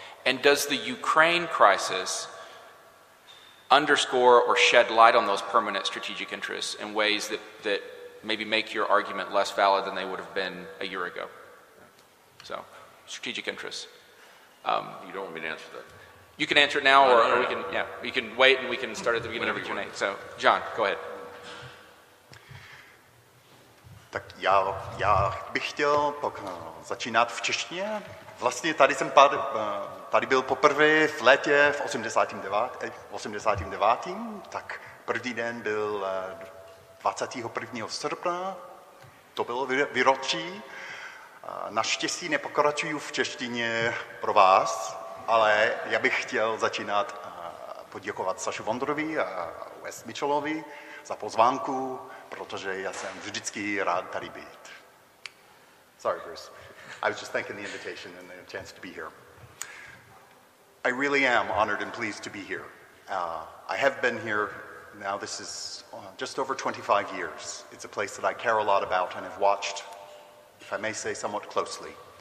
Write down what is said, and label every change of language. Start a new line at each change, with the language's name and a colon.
English: And does the Ukraine crisis underscore or shed light on those permanent strategic interests in ways that maybe make your argument less valid than they would have been a year ago? So, strategic interests. You don't want me to answer that? You can answer it now, or we can, yeah, we can wait and we can start at the beginning of the Q&A. So, John, go ahead.
Czech: Tak já bych chtěl začínat v češtině. Vlastně tady byl poprvé v létě v 89. Tak první den byl 21. srpna. To bylo výročí. Naštěstí nepokračuju v češtině pro vás, ale já bych chtěl začínat poděkovat Sašu Vondrovi a Wess za pozvánku, protože já jsem vždycky rád tady být.
English: Sorry, Bruce. I was just thanking the invitation and the chance to be here. I really am honored and pleased to be here. I have been here, now this is just over 25 years. It's a place that I care a lot about and have watched, if I may say, somewhat closely.